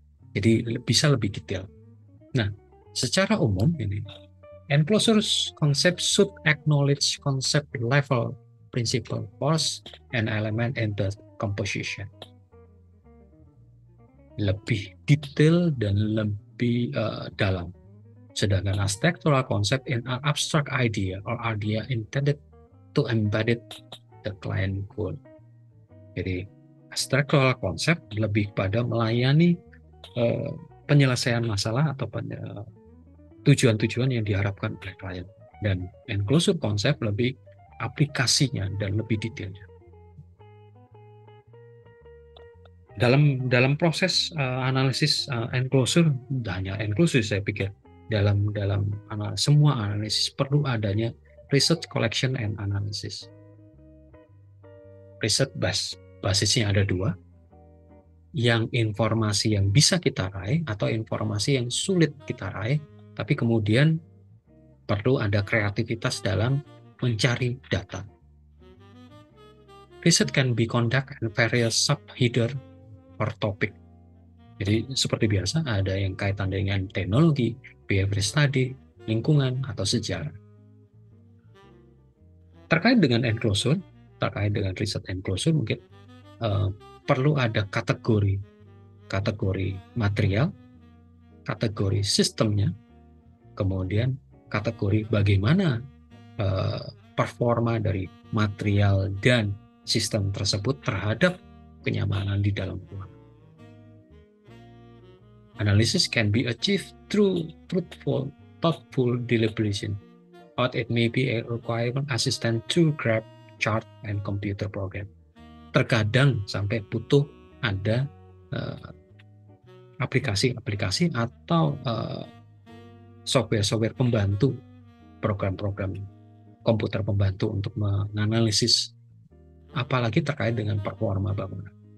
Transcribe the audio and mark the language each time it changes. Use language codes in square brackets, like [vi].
[id] Jadi bisa lebih detail. Nah, secara umum ini [en] enclosure concept should acknowledge concept level principle force and element in the composition. [id] Lebih detail dan lebih dalam. Sedangkan [en] architectural concept in an abstract idea or idea intended to embed the client goal. [id] Jadi architectural concept lebih pada melayani penyelesaian masalah atau tujuan-tujuan yang diharapkan oleh klien. Dan enclosure concept lebih aplikasinya dan lebih detailnya. Dalam proses analisis enclosure, hanya enclosure saya pikir, dalam semua analisis perlu adanya [en] research collection and analysis. [id] Riset basisnya ada dua, yang informasi yang bisa kita raih atau informasi yang sulit kita raih, tapi kemudian perlu ada kreativitas dalam mencari data. [en] Research can be conducted in various subheader or topic. [id] Jadi seperti biasa ada yang kaitan dengan teknologi, behavior study, lingkungan, atau sejarah. Terkait dengan enclosure, terkait dengan riset enclosure mungkin perlu ada kategori material, kategori sistemnya, kemudian kategori bagaimana performa dari material dan sistem tersebut terhadap kenyamanan di dalam ruangan. [en] Analysis can be achieved through thoughtful deliberation, or it may be a requirement assistant to graph, chart, and computer program. [id] Terkadang sampai butuh ada aplikasi-aplikasi atau software-software pembantu, program-program komputer pembantu untuk menganalisis, apalagi terkait dengan performa bangunan.